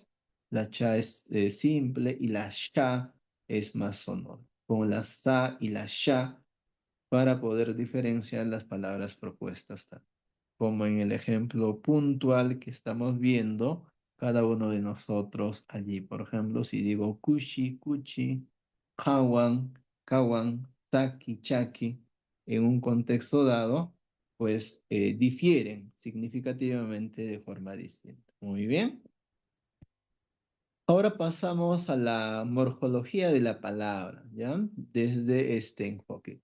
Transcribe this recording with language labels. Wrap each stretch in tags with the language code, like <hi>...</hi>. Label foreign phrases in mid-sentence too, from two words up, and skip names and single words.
<es>La cha es simple y la sha es más sonora. Con la sa y la sha para poder diferenciar las palabras propuestas, como en el ejemplo puntual que estamos viendo cada uno de nosotros allí. Por ejemplo, si digo</es> <qu>kushi, kuchi, kawan, kawan, taki, chaki,</qu> <es>en un contexto dado, pues difieren significativamente de forma distinta. Muy bien. Ahora pasamos a la morfología de la palabra, ¿ya? Desde este enfoque.</es>